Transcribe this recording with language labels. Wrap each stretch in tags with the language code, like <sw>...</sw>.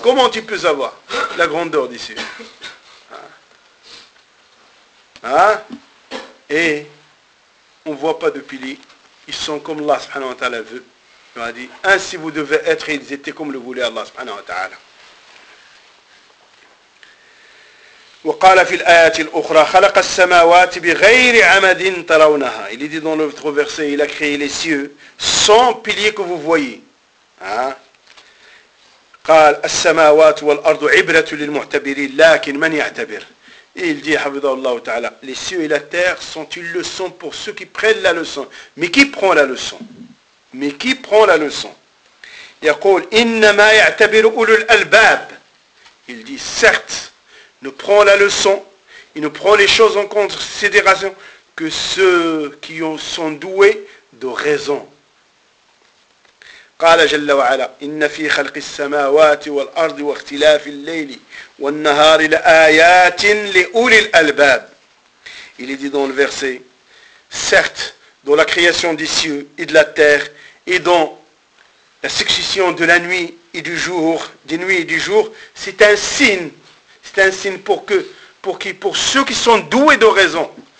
<fr>Comment tu peux savoir la grandeur des cieux? Et on ne voit pas de piliers. Ils sont comme Allah subhanahu wa ta'ala veut. Il m'a dit, ainsi vous devez être, ils étaient comme le voulait Allah subhanahu wa ta'ala.</fr> <ar>وقال في الآيات الأخرى خلق السماوات بغير عمد ترونها.</ar> <fr>Il est dit dans l'autre verset, il a créé les cieux sans pilier que vous voyez.</fr> <ar>قال السماوات والأرض عبرة للمعتبرين لكن من يعتبر.</ar> <fr>Il dit,</fr> <ar>حفظه الله تعالى,</ar> <fr>les cieux et la terre sont une leçon pour ceux qui prennent la leçon. Mais qui prend la leçon? Mais qui prend la leçon?</fr> <ar>يقول إنما يعتبر أولو الألباب.</ar> <fr>Il dit, certes, ne prend la leçon, il ne prend les choses en considération que ceux qui sont doués de raison.</fr> <ar>قال جل وعلا إن في خلق السماوات والأرض واختلاف الليل والنهار لآيات لأولي الألباب.</ar> <fr>Il est dit dans le verset, certes, dans la création des cieux et de la terre, et dans la succession de la nuit et du jour, des nuits et du jour, c'est un signe. C'est un signe pour que, pour qui, pour ceux qui sont doués de raison.</fr>